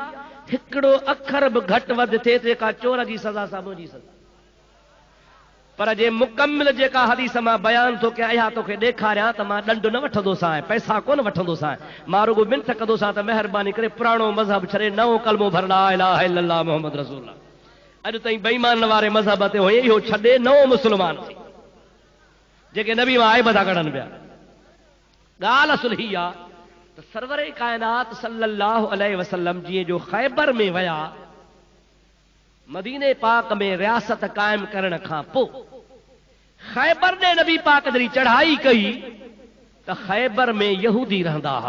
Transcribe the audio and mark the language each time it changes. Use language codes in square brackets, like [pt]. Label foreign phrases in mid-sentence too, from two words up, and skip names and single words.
[sd] हिकिड़ो अखर बि घटि वधि थिए त जेका चोर जी सज़ा सां मुंहिंजी सज़ा। पर जे मुकम्मिल जेका हदीस मां बयान थो कयां इहा तोखे ॾेखारियां त मां ॾंड न वठंदोसां, पैसा कोन वठंदोसां, मां रुगो मिंथ कंदोसां त महिरबानी करे पुराणो मज़हब छॾे नओं कलमो भर [ar] لا إله إلا الله محمد رسول الله. [sd] अॼु ताईं बेईमान वारे मज़हब ते हुई इहो छॾे नओं मुस्लमान थी, जेके नबी मां आइब था कढनि पिया। ॻाल्हि असुल ही आहे त सरवर काइनात [ar] صلى الله عليه وسلم [sd] जीअं जो ख़ैबर में विया, मदीने पाक में रियासत कायम करण खां पोइ ख़ैबर ने नबी पाक जॾहिं चढ़ाई कई त ख़ैबर में यहूदी रहंदा हुआ।